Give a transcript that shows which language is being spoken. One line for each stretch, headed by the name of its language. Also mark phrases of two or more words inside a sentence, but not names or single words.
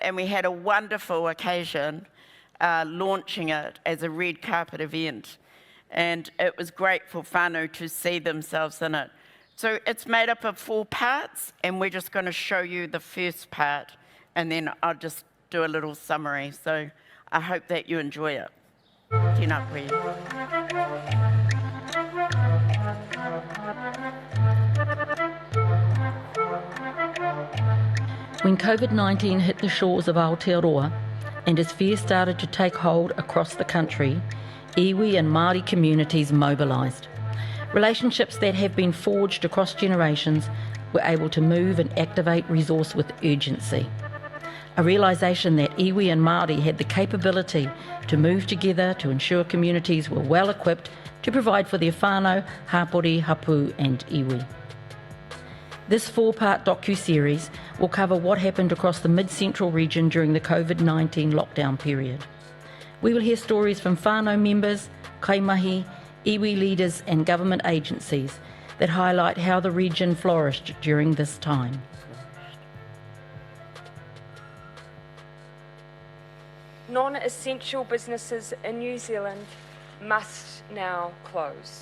English: And we had a wonderful occasion launching it as a red carpet event. And it was great for whānau to see themselves in it. So it's made up of 4 parts, and we're just going to show you the first part, and then I'll just do a little summary. So I hope that you enjoy it.
Māori: Tēnā koe.
English: When COVID-19 hit the shores of Aotearoa and as fear started to take hold across the country, iwi and Māori communities mobilised. Relationships that have been forged across generations were able to move and activate resource with urgency. A realisation that iwi and Māori had the capability to move together to ensure communities were well equipped to provide for their
Māori: whānau, hapori, hapu
English: and iwi. This 4-part docu-series will cover what happened across the mid-central region during the COVID-19 lockdown period. We will hear stories from whānau members, kaimahi, iwi leaders and government agencies that highlight how the region flourished during this time. Non-essential businesses in New Zealand must now close.